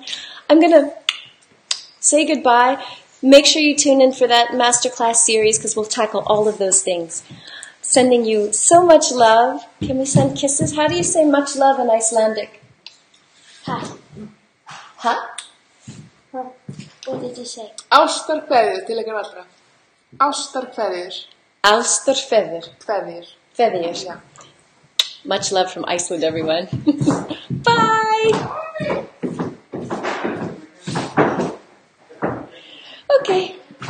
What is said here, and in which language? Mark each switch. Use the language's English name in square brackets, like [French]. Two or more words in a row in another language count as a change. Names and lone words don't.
[English] I'm going to say goodbye. Make sure you tune in for that masterclass series because we'll tackle all of those things. Sending you so much love. Can we send kisses? How do you say much love in Icelandic? Huh? What did you say? [Icelandic] Ástarkveðjur til ykkar allra. Ástarkveðjur. Ástarkveðjur. Kveðjur. Kveðjur. [English] Yeah. Much love from Iceland, everyone. Bye! Okay.